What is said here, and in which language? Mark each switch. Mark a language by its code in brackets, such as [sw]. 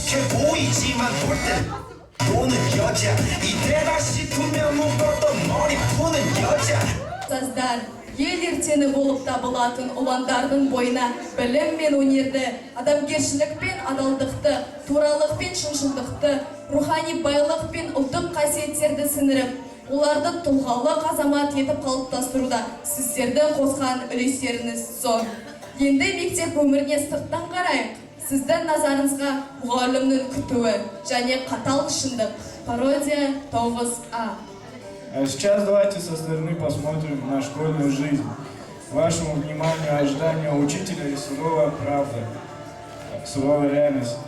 [ko] 보이지만 볼 땐 노는 여자 이때다 싶으면 묶었던 머리 푸는 여자. [kk] Ұстаздар, ел ертеңі болып табылатын ұландардың бойына білім мен өнерді, адамгершілік пен адалдықты, туралық пен шыншылдықты, рухани байлық пен ұлттық қасиеттерді сіңіріп, оларды тұлғалық азамат етіп қалыптастыруда сіздерді қосқан үлестеріңіз зор. Енді мектеп өміріне сырттан қарайық. Сіздің назарыңызға мұғалімнің күтуі және қатал шындық. [ru] Пародия 9А. А сейчас давайте со стороны посмотрим на школьную жизнь. Вашему вниманию ожидания учителя и суровая правда, суровая реальность.